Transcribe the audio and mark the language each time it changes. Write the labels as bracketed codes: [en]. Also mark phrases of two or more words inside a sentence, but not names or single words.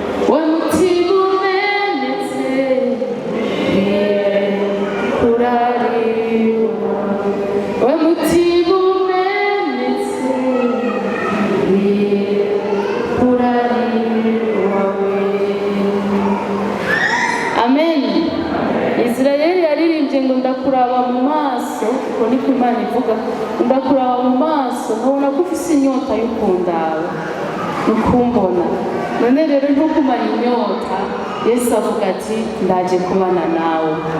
[rn] Wa mutima umenetse, nkwiye kurari wawe. Wa mutima umenetse, nkwiye kurari wawe. Amen. Israel yaririmbye ngo, "Ndakuraba mu maso." maso, uko niko Imana ivuga, ndakuraba mu maso, nkabona ko ufise inyota yo kundaba, ukumbona. None rero ntukumane inyota, Yesu avuga ati, "Ndaje kubana nawe."